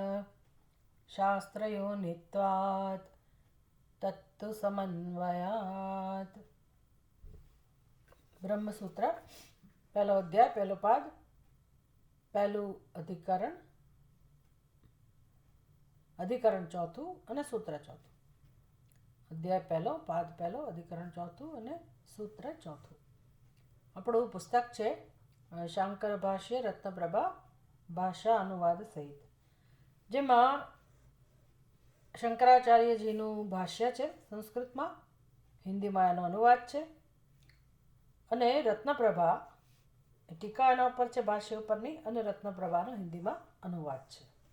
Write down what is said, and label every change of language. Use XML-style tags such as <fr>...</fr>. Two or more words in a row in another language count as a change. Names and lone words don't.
<sa>शास्त्रयोनित्वात् तत्तु समन्वयात्।</sa> <gu>ब्रह्मसूत्र પહેલો અધ્યાય પહેલો પાદ પહેલું અધિકરણ ચોથું અને સૂત્ર ચોથું। અધ્યાય પહેલો પાદ પહેલો અધિકરણ ચોથું અને સૂત્ર ચોથું। આપણું પુસ્તક છે શાંકર ભાષ્ય રત્નપ્રભા ભાષા અનુવાદ સહિત, જેમાં શંકરાચાર્યજીનું ભાષ્ય છે સંસ્કૃતમાં, હિન્દીમાં એનો અનુવાદ છે, અને રત્નપ્રભા ટીકા એના ઉપર છે ભાષ્ય ઉપરની, અને રત્નપ્રભાનો હિન્દીમાં અનુવાદ છે।</gu>